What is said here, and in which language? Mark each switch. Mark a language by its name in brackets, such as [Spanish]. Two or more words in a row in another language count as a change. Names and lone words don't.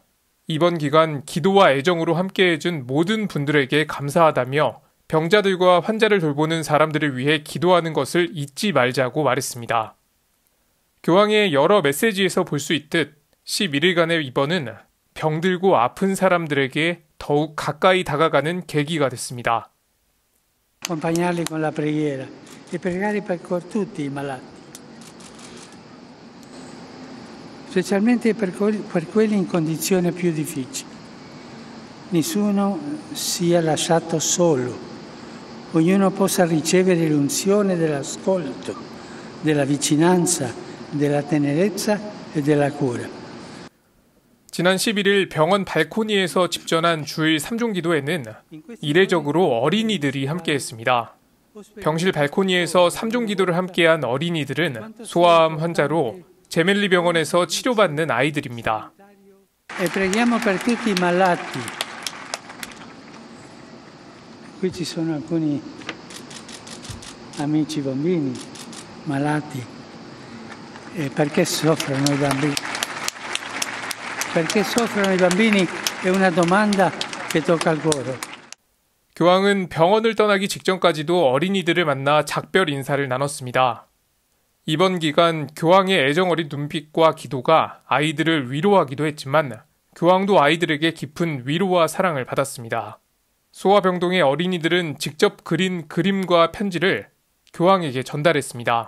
[Korean] 이번 기간 기도와 애정으로 함께해준 모든 분들에게 감사하다며 병자들과 환자를 돌보는 사람들을 위해 기도하는 것을 잊지 말자고 말했습니다. 교황의 여러 메시지에서 볼 수 있듯 11일간의 입원은 병들고 아픈 사람들에게 더욱 가까이 다가가는 계기가 됐습니다. [Italian] Accompagnarli con la preghiera e pregare per tutti i malati, specialmente per quelli in condizioni più difficili. Nessuno sia lasciato solo, ognuno possa ricevere l'unzione dell'ascolto, della vicinanza, della tenerezza e della cura. [Korean] 지난 11일 병원 발코니에서 집전한 주일 3종 기도에는 이례적으로 어린이들이 함께했습니다. 병실 발코니에서 3종 기도를 함께한 어린이들은 소아암 환자로 제멜리 병원에서 치료받는 아이들입니다. [Italian] E preghiamo per tutti i malati. Qui ci sono alcuni amici bambini malati. E perché soffrono i bambini? Perché soffrono i bambini è una domanda che tocca al cuore. [Korean] 교황은 병원을 떠나기 직전까지도 어린이들을 만나 작별 인사를 나눴습니다. 이번 기간 교황의 애정어린 눈빛과 기도가 아이들을 위로하기도 했지만 교황도 아이들에게 깊은 위로와 사랑을 받았습니다. 소아병동의 어린이들은 직접 그린 그림과 편지를 교황에게 전달했습니다.